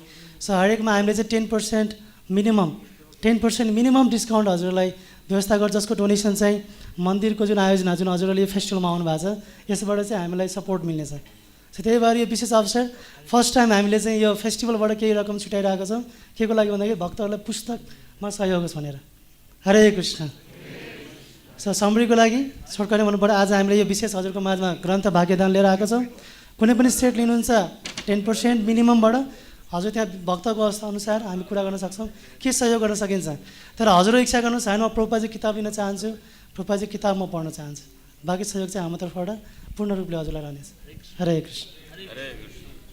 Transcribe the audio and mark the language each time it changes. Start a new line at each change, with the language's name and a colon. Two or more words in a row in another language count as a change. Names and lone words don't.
Nepali: सो हरेकमा हामीले चाहिँ 10%
English: minimum discount
Nepali: हजुरलाई व्यवस्था गर्छ, जसको डोनेसन चाहिँ मन्दिरको जुन आयोजना जुन हजुरहरूले यो फेस्टिभलमा आउनु भएको छ यसबाट चाहिँ हामीलाई सपोर्ट मिल्नेछ। सो त्यही भएर यो विशेष अवसर
English: first time
Nepali: हामीले चाहिँ यो फेस्टिभलबाट केही रकम छुट्याइरहेको छौँ। के को लागि भन्दाखेरि भक्तहरूलाई पुस्तकमा सहयोग होस् भनेर। हरे कृष्ण। समरीको लागि छोटकरी भन्नुपर्दा आज हामीले यो विशेष हजुरको माझमा ग्रन्थ भाग्यदान लिएर आएको छौँ। कुनै पनि सेट लिनुहुन्छ 10% मिनिममबाट हजुर त्यहाँ भक्तको अवस्था अनुसार हामी कुरा गर्न सक्छौँ, के सहयोग गर्न सकिन्छ। तर हजुरको इच्छा गर्नुहोस् होइन म प्रभुपाजी किताब लिन चाहन्छु, प्रभुपाजी किताब म पढ्न चाहन्छु, बाँकी सहयोग चाहिँ हाम्रो तर्फबाट पूर्ण रूपले हजुरलाई रहनेछ। हरे कृष्ण।